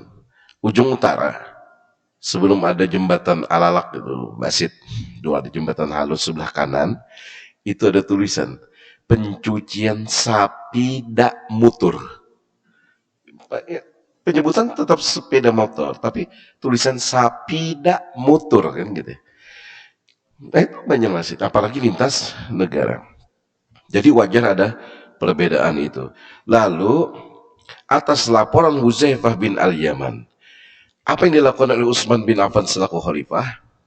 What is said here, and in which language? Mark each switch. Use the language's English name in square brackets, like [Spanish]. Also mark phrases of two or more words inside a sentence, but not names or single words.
[Indonesian] Ujung utara, sebelum ada jembatan Alalak itu, Basit, dua ada jembatan halus sebelah kanan, itu ada tulisan pencucian sapi dak mutur. penyebutan tetap sepeda motor, tapi tulisan sapida motor kan gitu. Nah itu Banjarmasin, apalagi lintas negara. Jadi wajar ada perbedaan itu. Lalu atas laporan Huzaifah bin Al-Yaman, apa yang dilakukan oleh Utsman bin Affan selaku khalifah?